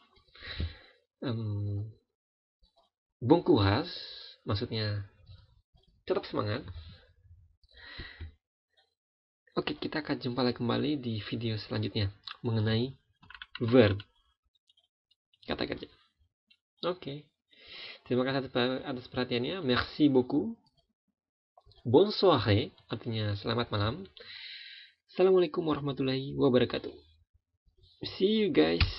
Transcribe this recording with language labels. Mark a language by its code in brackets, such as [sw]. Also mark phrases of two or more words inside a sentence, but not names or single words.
[fr] Bon courage, [id] maksudnya tetap semangat. Oke, kita akan jumpa lagi kembali di video selanjutnya mengenai verb, kata kerja. Oke. Terima kasih atas perhatiannya. [fr] Merci beaucoup. Bonne soirée, [id] artinya selamat malam. [ar] السلام عليكم ورحمة الله وبركاته. [en] See you guys.